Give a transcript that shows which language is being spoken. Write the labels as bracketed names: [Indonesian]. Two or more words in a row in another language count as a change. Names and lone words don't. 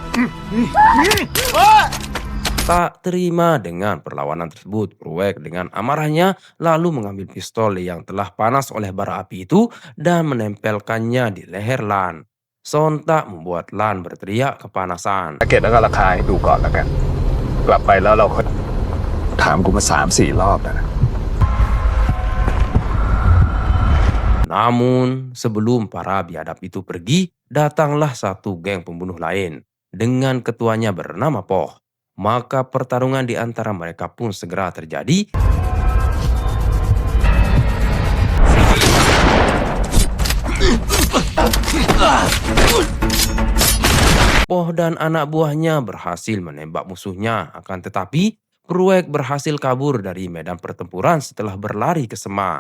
[Indonesian] Tak terima dengan perlawanan tersebut, Proyek dengan amarahnya lalu mengambil pistol yang telah panas oleh bara api itu dan menempelkannya di leher Lan. Sontak membuat Lan berteriak kepanasan. [Thai] เก็ตแล้วก็ราคาให้ดูก่อนแล้วกันกลับไปแล้วเราค่อยถามกูมา3-4รอบแล้วนะ [Indonesian] Namun, sebelum para biadab itu pergi, datanglah satu geng pembunuh lain dengan ketuanya bernama Poh. Maka pertarungan di antara mereka pun segera terjadi. Poh dan anak buahnya berhasil menembak musuhnya, akan tetapi Proyek berhasil kabur dari medan pertempuran setelah berlari ke Sema.